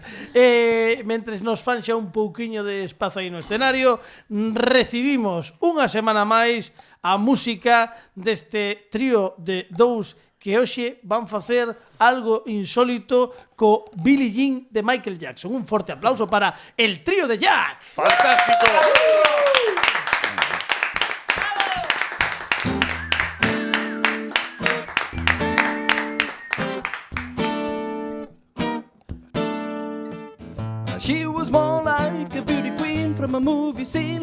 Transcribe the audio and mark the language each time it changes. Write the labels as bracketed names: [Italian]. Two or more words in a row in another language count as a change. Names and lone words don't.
[Galician] Mentres nos fan xa un pouquiño de espazo aí no escenario, recibimos unha semana máis a música deste trío de dous que hoxe van facer algo insólito co Billie Jean de Michael Jackson. Un forte aplauso para el trío de Jack. ¡Fantástico! [English] She was more like a beauty queen from a movie scene.